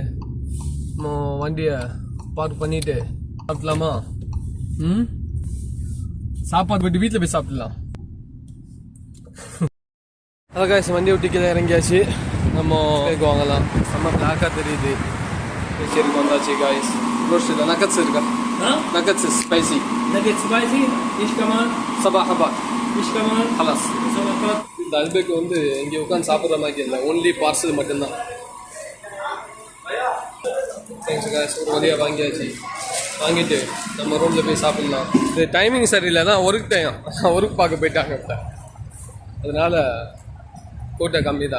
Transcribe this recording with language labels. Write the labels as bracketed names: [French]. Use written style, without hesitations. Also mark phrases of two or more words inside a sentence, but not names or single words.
[Tamil] நம்ம வண்டியை பார்க் பண்ணிட்டு சாப்பிடலாமா? சாப்பாடு போயிட்டு வீட்டில் போய் சாப்பிடலாம். அதான் காய்ஸ், வண்டியை விட்டு கீழே இறங்கியாச்சு. நம்ம வாங்கலாம். செம்ம பிளாக்காக தெரியுது. சரி வந்தாச்சு காய்ஸ். ரோஸ்ட் இல்லை, நக்கட்ஸ் இருக்கா? [Arabic] نكتس سبايسي. نكت سبايسي. ايش كمان؟ صباح حبات. ايش كمان؟ خلاص. [Tamil] இந்த அல்பேக் வந்து இங்கே உட்காந்து சாப்பிட்ற மாதிரி இல்லை, [English] only parcel [Tamil] மட்டும்தான். [English] thanks guys. [Tamil] ஒரு வழியாக வாங்கிட்டு நம்ம ரூமில் போய் சாப்பிட்லாம். இது டைமிங் சரியில்லை தான், ஒர்க் பார்க்க போயிட்டாங்க. அதனால கூட்டம் கம்மி தான்.